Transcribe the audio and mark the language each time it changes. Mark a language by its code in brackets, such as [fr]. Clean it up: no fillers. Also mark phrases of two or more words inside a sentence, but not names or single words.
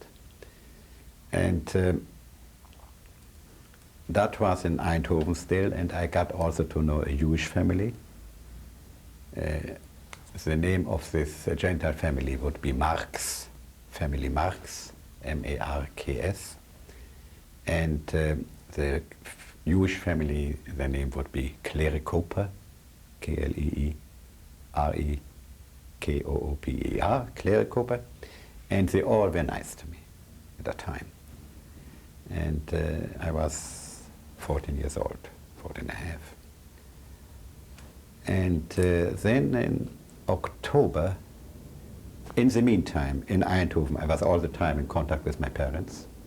[en] And that was in Eindhoven still, and I got also to know a Jewish family. the name of this Gentile family would be Marx, family Marx, M-A-R-K-S. And the Jewish family, the name would be Klerikoper, K-L-E-E-R-E-K-O-O-P-E-R, Klerikoper. And they all were nice to me at that time. And I was 14 years old, 14 and a half. And then in October, in the meantime, in Eindhoven, I was all the time in contact with my parents.